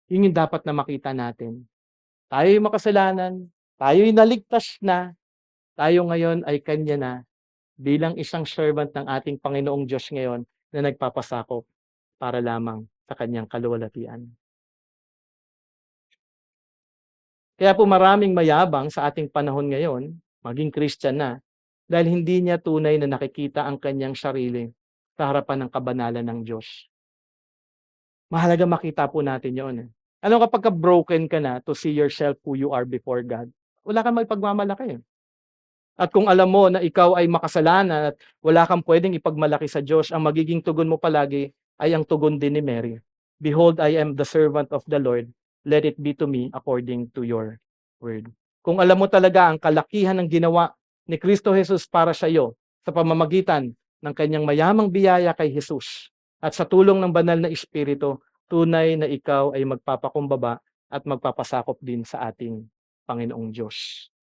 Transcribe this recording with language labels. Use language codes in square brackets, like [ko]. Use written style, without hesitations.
[tl] Yun yung dapat na makita natin. Tayo'y makasalanan, tayo'y naligtas na, tayo ngayon ay kanya na bilang isang servant ng ating Panginoong Diyos ngayon na nagpapasakop para lamang sa kanyang kaluwalhatian. Kaya po maraming mayabang sa ating panahon ngayon, maging Christian na, dahil hindi niya tunay na nakikita ang kanyang sarili sa harapan ng kabanalan ng Diyos. Mahalaga makita po natin yun. Ano kapag broken ka na [en] to see yourself who you are before God? [tl] Wala kang maipagmamalaki. At kung alam mo na ikaw ay makasalanan at wala kang pwedeng ipagmalaki sa Diyos, ang magiging tugon mo palagi ay ang tugon din ni Mary. [en] Behold, I am the servant of the Lord. Let it be to me according to your word. [tl] Kung alam mo talaga ang kalakihan ng ginawa ni Kristo Jesus para sa iyo sa pamamagitan ng kanyang mayamang biyaya kay Jesus at sa tulong ng banal na Espiritu, tunay na ikaw ay magpapakumbaba at magpapasakop din sa ating Panginoong Diyos.